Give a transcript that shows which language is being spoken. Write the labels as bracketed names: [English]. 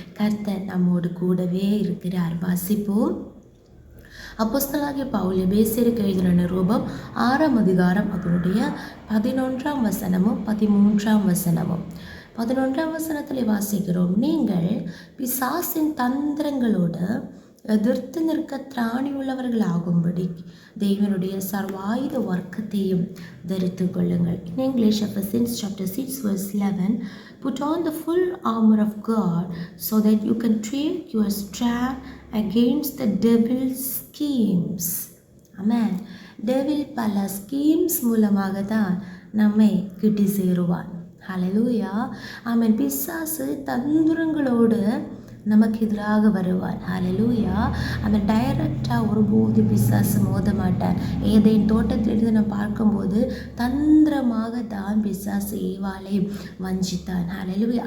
[Tamil] கர்த்தர் நம்மோடு கூடவே இருக்கிறார். வாசிப்போம். அப்போஸ்தலனாகிய பவுல் எபேசியருக்கு எழுதின நிருபம் 6ஆம் அதிகாரம் அதனுடைய 11ஆம் வசனமும் 13ஆம் வசனமும். 11ஆம் வசனத்திலே வாசிக்கிறோம், நீங்கள் பிசாசின் தந்திரங்களோடு எதிர்த்து நிற்க திராணி உள்ளவர்களாகும்படி தேவனுடைய சர்வாயுத வர்க்கத்தையும் தரித்து கொள்ளுங்கள். [English] In English, Ephesians chapter 6 verse 11, put on the full armor of God so that you can take your stand against the devil's schemes. Amen. [Tamil] Devil பல ஸ்கீம்ஸ் மூலமாக தான் நம்மை கிட்டி சேருவான். ஹல்லேலூயா. ஆமென். பிசாசு தந்திரங்களோடு நமக்கு எதிராக வருவான். ஹல்லேலூயா. அவன் டைரக்டாக ஒருபோது பிசாசு மோத மாட்டான். ஏதேன் தோட்டத்திலிருந்து நம்ம பார்க்கும்போது தந்திரமாக தான் பிசாசு ஏவாளை வஞ்சித்தான். ஹல்லேலூயா.